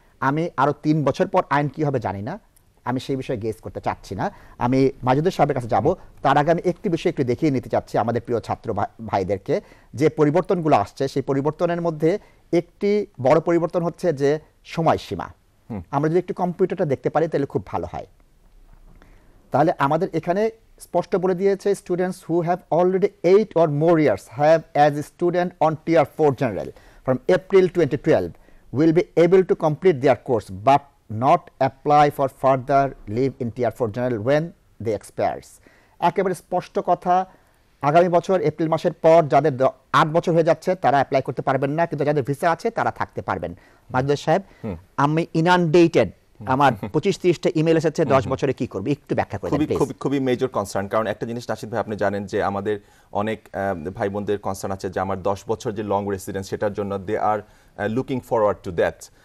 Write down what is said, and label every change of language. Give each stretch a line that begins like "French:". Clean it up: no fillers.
Bangla: আমি আরও 3 বছর পর আইন কী হবে জানি না, আমি সেই বিষয়ে গেস করতে চাচ্ছি না। আমি মাজেদুর সাহেবের কাছে যাব, তার আগে আমি একটি বিষয় একটু দেখিয়ে নিতে চাচ্ছি আমাদের প্রিয় ছাত্র ভাইদেরকে, যে পরিবর্তনগুলো আসছে সেই পরিবর্তনের মধ্যে একটি বড় পরিবর্তন হচ্ছে যে সময়সীমা। আমরা যদি একটু কম্পিউটারটা দেখতে পারি তাহলে খুব ভালো হয়। তাহলে আমাদের এখানে স্পষ্ট বলে দিয়েছে,
English: Students who have already 8 or more years have as a student on tier 4 general from April 2012 will be able to complete their course but not apply for further leave in tier 4 general when they expires.
Bangla: একেবারে স্পষ্ট কথা, আগামী বছর April মাসের পর যাদের 8 বছর হয়ে যাচ্ছে তারা অ্যাপ্লাই করতে পারবেন না, কিন্তু যাদের ভিসা আছে তারা থাকতে পারবেন। মাহমুদ সাহেব, আমি ইনানডেটেড, আমার 25-30টা ইমেল এসেছে 10 বছরে কি করব, একটু ব্যাখ্যা করে দেন প্লিজ। খুবই মেজর কনসার্ন, কারণ একটা জিনিস নাশিদ ভাই আপনি জানেন যে আমাদের অনেক ভাই বোনদের কনসার্ন আছে যে আমার 10 বছর যে লং রেসিডেন্স সেটার জন্য
English: They are looking forward to that.